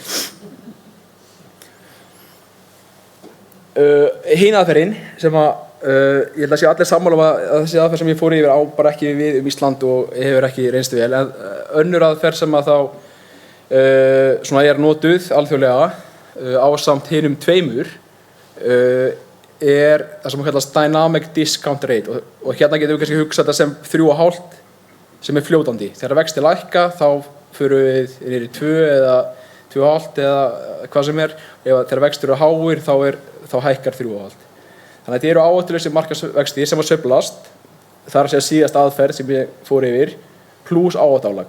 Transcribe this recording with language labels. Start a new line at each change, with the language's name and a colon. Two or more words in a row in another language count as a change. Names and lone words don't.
Icelandic: Hin aðferðin sem ég held að sé allir sammála að þessi aðferð sem ég fór yfir á bara ekki við Ísland og hefur ekki reynst vel en önnur aðferð sem að þá svona notuð alþjóðlega ásamt hinum tveimur það sem kallast
English: dynamic discount rate
Icelandic: og hérna getum við kannski hugsað þetta sem 3,5 sem fljótandi. Þegar vextir lækka þá förum við niður í 2 eða 2,5 eða hvað sem þegar vextir eru háir þá hækkar 3,5. Þannig að þetta eru áhættulausir markaðsvextir sem að sveiflast, það að segja síðasta aðferð sem ég fór yfir, pluss áhættuálag.